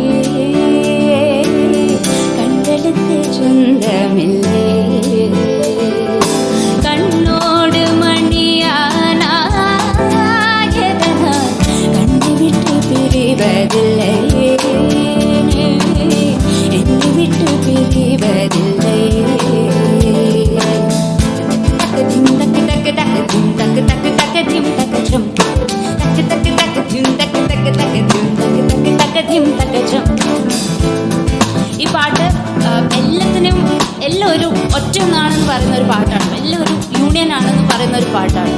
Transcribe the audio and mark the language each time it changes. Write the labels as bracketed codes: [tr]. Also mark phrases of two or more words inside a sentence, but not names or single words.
[ta] கண்களுக்கு சொந்தமில்லை. கண்ணோடு மணியானாயதனால் கண்ணை விட்டு பிரிவதில்லை, என்னை விட்டு பிரிவதில்லை. [ml] ഈ പാട്ട് എല്ലാത്തിനും എല്ലാം ഒരു ഒറ്റ ഒന്നാണെന്ന് പറയുന്ന ഒരു പാട്ടാണ്, എല്ലാം ഒരു യൂണിയൻ ആണെന്ന് പറയുന്ന ഒരു പാട്ടാണ്.